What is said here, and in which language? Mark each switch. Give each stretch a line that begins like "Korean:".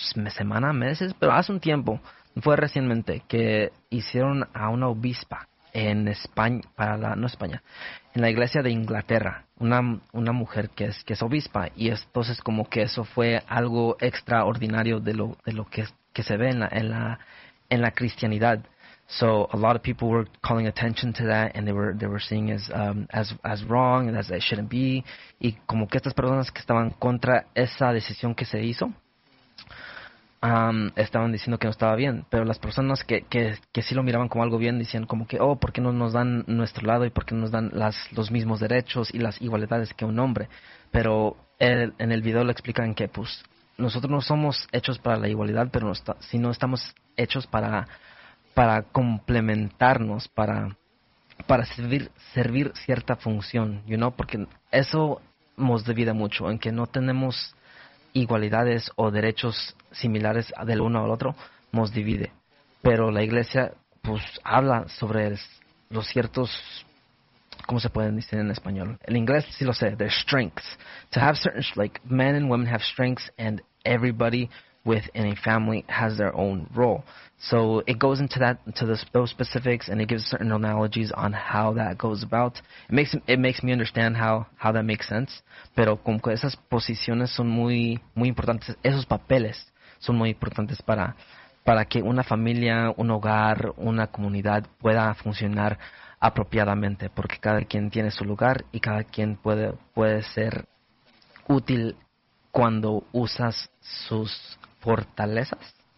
Spanish: semanas, meses, pero hace un tiempo, fue recientemente, que hicieron a una obispa en España, para la, no España, en la iglesia de Inglaterra, una mujer que es obispa, y entonces como que eso fue algo extraordinario de lo que se ve en la cristianidad.
English: So a lot of people were calling attention to that, and they were seeing as wrong and as it shouldn't be.
Spanish: Y como que estas personas que estaban contra esa decisión que se hizo, estaban diciendo que no estaba bien, pero las personas que sí lo miraban como algo bien, decían como que, oh, ¿por qué no nos dan nuestro lado y por qué no nos dan los mismos derechos y las igualdades que un hombre? Pero en el video le explican que, pues, nosotros no somos hechos para la igualdad, pero sino estamos hechos para complementarnos, para servir cierta función,
English: you know?
Spanish: Porque eso nos divide mucho, en que no tenemos igualdades o derechos similares del uno al otro, nos divide. Pero la iglesia, pues, habla sobre los ciertos, ¿cómo se pueden decir en español? En inglés sí lo sé,
English: their strengths. To have certain, like, men and women have strengths, and everybody within a family has their own role. So it goes into that, into those specifics, and it gives certain analogies on how that goes about. It makes me understand how that makes sense.
Spanish: Pero como que esas posiciones son muy, muy importantes, esos papeles son muy importantes para que una familia, un hogar, una comunidad pueda funcionar apropiadamente, porque cada quien tiene su lugar y cada quien puede ser útil cuando usas sus fortalezas.